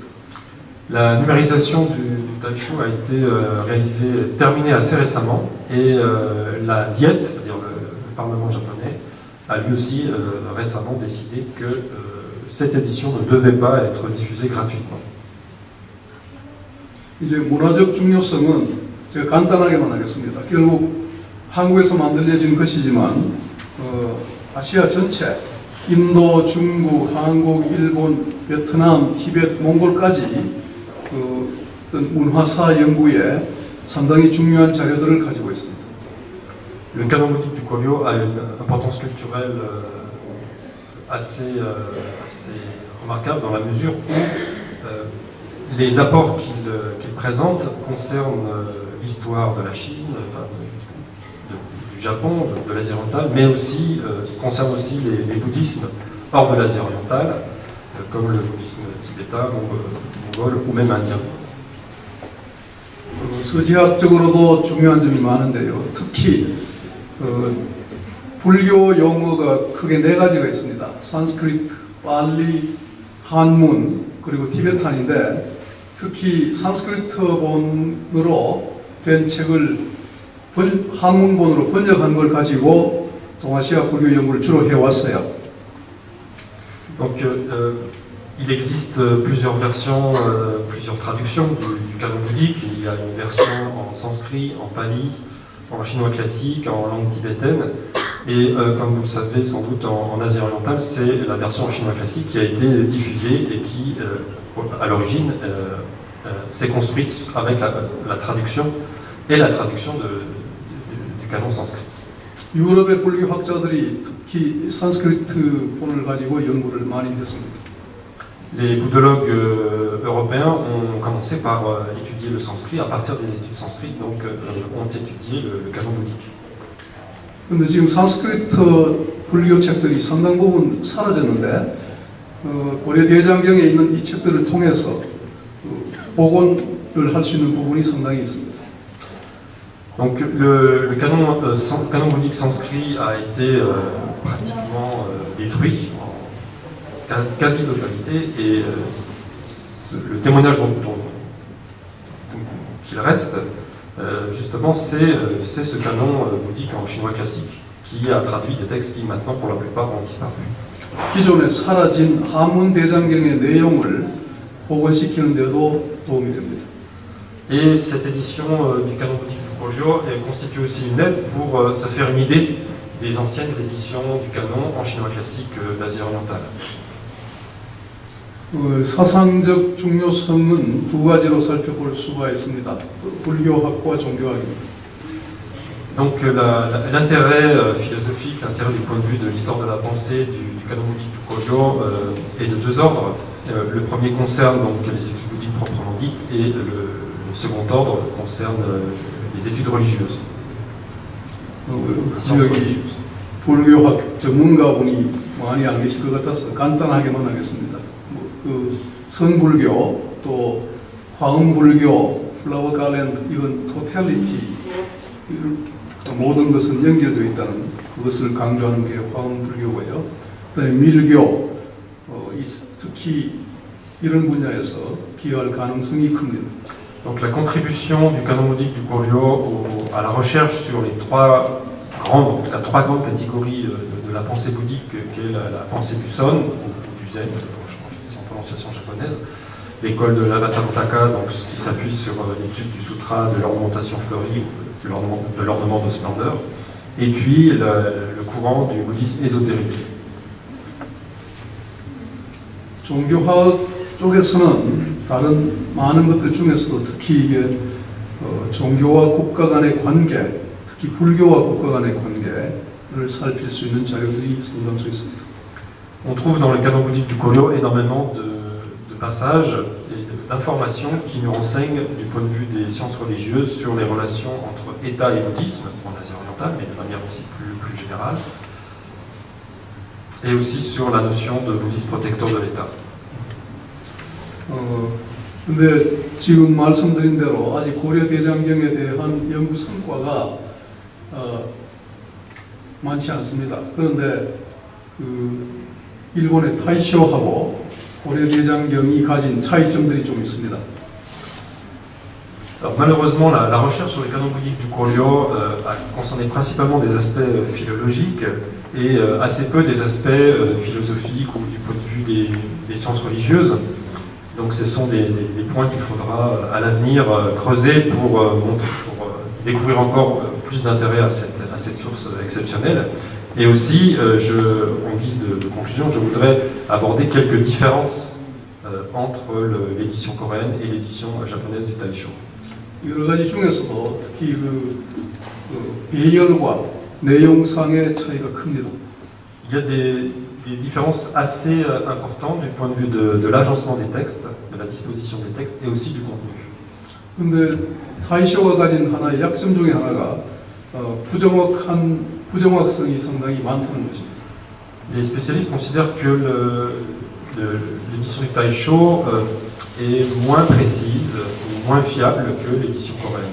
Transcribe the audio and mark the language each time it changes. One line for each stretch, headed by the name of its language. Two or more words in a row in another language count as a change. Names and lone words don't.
French: La numérisation du Taisho a été terminée assez récemment, et la Diète, c'est-à-dire le Parlement japonais, a lui aussi récemment décidé que cette édition ne devait pas être diffusée gratuitement.
Korean: 이제 문화적 중요성은 제가 간단하게만 하겠습니다. 결국 한국에서 만들어진 것이지만 아시아 전체, 인도, 중국, 한국, 일본, 베트남, 티베트, 몽골까지 어떤 문화사 연구에 상당히 중요한 자료들을 가지고 있습니다.
French: Le canon bouddhique du Koryo a une importance culturelle assez remarquable, dans la mesure où les apports qu'il présente concernent l'histoire de la Chine, enfin, du Japon, de l'Asie orientale, mais aussi concerne aussi les bouddhismes hors de l'Asie orientale, comme le bouddhisme tibétain, mongol ou même indien.
Korean: 서지학적으로도 중요한 점이 많은데요. 특히 불교 용어가 크게 4가지가 있습니다. 산스크리트, 팔리, 한문, 그리고 티베탄인데 특히 산스크리트본으로 된 책을 한문본으로 번역한 걸 가지고 동아시아 불교 연구를 주로 해왔어요.
French: Donc il existe plusieurs versions, plusieurs traductions du canon bouddhique. Il y a une version en sanskrit, en pali, en chinois classique, en langue tibétaine. Et comme vous le savez sans doute en Asie orientale, c'est la version en chinois classique qui a été diffusée et qui, à l'origine, s'est construite avec la traduction du canon sanskrit.
Korean: 유럽의 불교학자들이 특히 산스크리트본을 가지고 연구를 많이 했습니다.
French: Les bouddhologues européens ont commencé par étudier le sanskrit à partir des études sanskrites, donc ont étudié le canon bouddhique.
Korean: 근데 지금 산스크리트 불교 책들이 상당 부분 사라졌는데 고려 대장경에 있는 이 책들을 통해서 복원을 할 수 있는 부분이 상당히 있습니다.
French: Donc le canon bouddhique sanskrit a été pratiquement détruit en quasi-totalité et le témoignage qu'il reste, justement, c'est ce canon bouddhique en chinois classique qui a traduit des textes qui maintenant pour la plupart ont disparu.
Korean: 기존에 사라진 한문 대장경의 내용을 복원시키는 데도 도움이 됩니다.
French: Et cette édition du canon bouddhique du Koryo constitue aussi une aide pour se faire une idée des anciennes éditions du canon en chinois classique d'Asie orientale.
Korean: 사상적 중요성은 두 가지로 살펴볼 수가 있습니다. 불교학과 종교학입니다.
French: Donc l'intérêt philosophique, l'intérêt du point de vue de l'histoire de la pensée du canon bouddhique du Koryo est de deux ordres. Le premier concerne donc les études bouddhiques proprement dites et le second ordre concerne les études religieuses.
Korean: 여기 불교학 전문가분이 많이 안 계실 것 같아서 간단하게만 하겠습니다. 그 선불교, 또 화엄불교,
English: flower garland
Korean: 이건 토탈리티 모든 것은 연결되어 있다는 그것을 강조하는 게 화엄불교고요. 그다음에 밀교, 특히 이런 분야에서 기여할 가능성이 큽니다.
French: Donc la contribution du canon bouddhique du Koryo à la recherche sur les trois grandes catégories de la pensée bouddhique, qui est la pensée du Son, ou du Zen, en prononciation japonaise, l'école de l'Avatamsaka, donc qui s'appuie sur l'étude du sutra de l'ornementation fleurie, de l'ornement de splendeur, et puis le courant du bouddhisme ésotérique.
Korean: 종교학 쪽에서는 다른 많은 것들 중에서도 특히 이게 종교와 국가 간의 관계, 특히 불교와 국가 간의 관계를 살필 수 있는 자료들이 상당수 있습니다.
French: On trouve dans le canon bouddhique du Koryo énormément de passages et d'informations qui nous renseignent du point de vue des sciences religieuses sur les relations entre État et bouddhisme en Asie orientale, mais de manière aussi plus générale, et aussi sur la notion de bouddhisme protecteur de l'État.
Korean: 근데 지금 말씀드린 대로 아직 고려 대장경에 대한 연구 성과가 많지 않습니다. 그런데 일본의 타이쇼하고 고려 대장경이 가진 차이점들이 좀 있습니다.
French: Alors, malheureusement, la recherche sur le canon bouddhique du Koryo a concerné principalement des aspects philologiques et assez peu des aspects philosophiques ou du point de vue des sciences religieuses. Donc ce sont des points qu'il faudra à l'avenir creuser pour découvrir encore plus d'intérêt à cette source exceptionnelle. Et aussi, en guise de conclusion, je voudrais aborder quelques différences entre l'édition coréenne et l'édition japonaise du Taisho.
Korean: 여러 가지 중에서도 특히 배열과 내용상의 차이가 큽니다.
French: Il y a des différences assez importantes du point de vue de l'agencement des textes, de la disposition des textes et aussi du contenu.
Korean: 근데 타이쇼가 가진 하나의 약점 중에 하나가 부정확성이 상당히 많다는 것입니다.
French: Les spécialistes considèrent que l'édition du Taisho est moins précise ou moins fiable que l'édition coréenne.